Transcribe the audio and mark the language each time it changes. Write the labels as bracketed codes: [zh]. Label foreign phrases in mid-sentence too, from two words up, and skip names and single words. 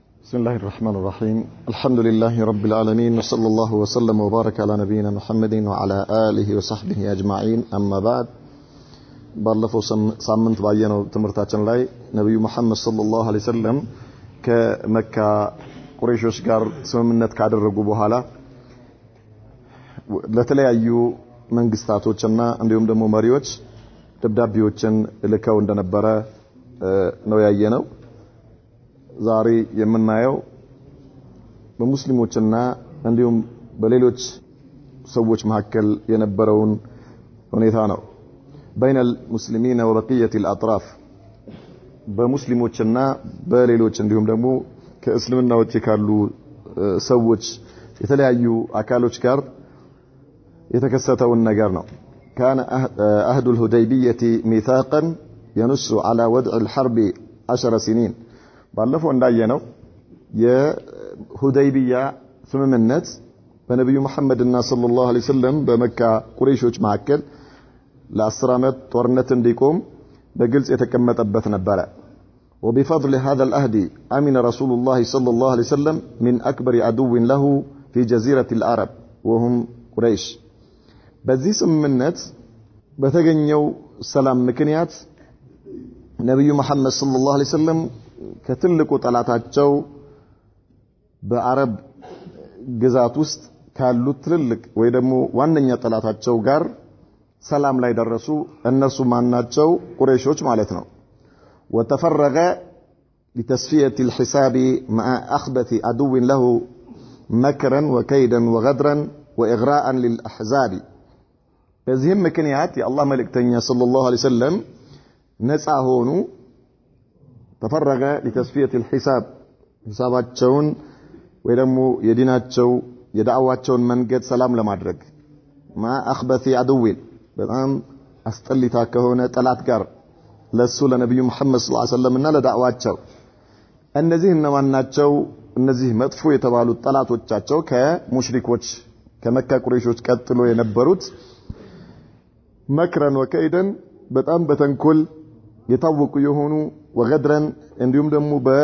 [ar] بسم الله الرحمن الرحيم الحمد لله رب العالمين وصلى الله وسلم وبارك على نبينا محمد وعلى آله وصحبه أجمعين أما بعد [am] ባለፈው ሳምንት ባየነው ትምህርታችን ላይ ነብዩ መሐመድ [ar] صلى الله عليه وسلم [am] ከመካ ቁረይሾች ጋር ስምምነት ካደረጉ በኋላ ለተለያዩ መንግስታቶችና እንዲሁም ደግሞ መሪዎች ደብዳቤዎችን ልከው እንደነበረ ነው ያየነው። ዛሬ የምናየው በሙስሊሞችና እንዲሁም በሌሎች ሰዎች መካከል የነበረውን ሁኔታ ነው። [ar] بين المسلمين وبقية الأطراف [am] በሙስሊሞችና በሌሎች እንዲሁም ደግሞ ከእስልምና ውጪ ካሉ ሰዎች የተለያዩ አካሎች ጋር የተከሰተውን ነገር ነው። [ar] كان عهد الهديبية ميثاقا ينص على وضع الحرب 10 سنين [am] ባለፈው እንዳየነው የሁደይቢያ ስምምነት በነብዩ መሐመድና [ar] صلى الله عليه وسلم [am] በመካ ቁረይሾች መካከል ለ10 ዓመት ጦርነት እንዲቆም በግልጽ የተቀመጠበት ነበር። [ar] وبفضل هذا العهد امن رسول الله صلى الله عليه وسلم من اكبر عدو له في جزيرة العرب وهم قريش። [am] በዚህ ስምምነት በተገኘው ሰላም ምክንያት ነብዩ መሐመድ [ar] صلى الله عليه وسلم [am] ከትልቁ ጠላታቸው በአረብ ግዛት ውስጥ ካሉት ትልልቅ ወይ ደግሞ ዋነኛ ጠላታቸው ጋር ሰላም ላይ ደረሱ። እነሱ ማናቸው? ቁረይሾች ማለት ነው። [ar] وتفرغ لتصفية الحساب مع أخبث عدو له مكرا وكيدا وغدرا وإغراء للأحزاب። [am] በዚህም ምክንያት የአላህ መልእክተኛ [ar] صلى الله عليه وسلم [am] ነፃ ሆኑ። [ar] تفرغ لتصفية الحساب [am] ሂሳባቸውን ወይ ደግሞ የዲናቸው የዳዕዋቸውን መንገድ ሰላም ለማድረግ [ar] مع أخبث عدو [am] በጣም አስጠሊታ ከሆነ ጠላት ጋር ለሱ ለነብዩ መሐመድ [ar] صلى الله عليه وسلم [am] እና ለዳዕዋቸው እነዚህ እነማን ናቸው? እነዚህ መጥፎ የተባሉት ጠላቶቻቸው ከሙሽሪኮች ከመካ ቁረይሾች ቀጥሎ የነበሩት [ar] مكرا وكيدا [am] በጣም በተንኮል የታወቁ የሆኑ ወገድረን እንዲሁም ደግሞ